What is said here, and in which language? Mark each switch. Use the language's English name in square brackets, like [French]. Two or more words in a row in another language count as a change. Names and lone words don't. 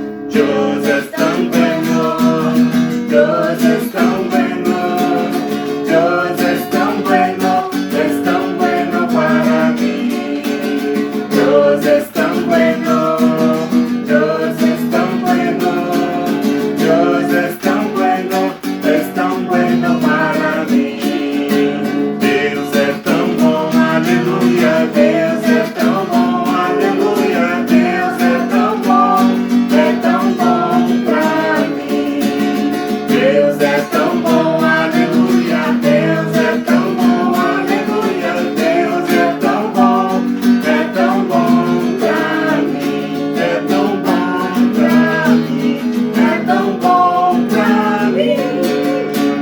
[Spanish] Dios es tan bueno, Dios es tan bueno, Dios es tan bueno para mí. Dios es tan bueno, Dios es tan bueno, Dios es tan bueno para mí. [Portuguese] Deus é tão bom, aleluia, Deus é tão bom, aleluia, Deus é tão bom pra mim. Deus é tão bom, aleluia, Deus é tão bom, aleluia, Deus é tão bom pra mim, é tão bom pra mim, é tão bom pra mim.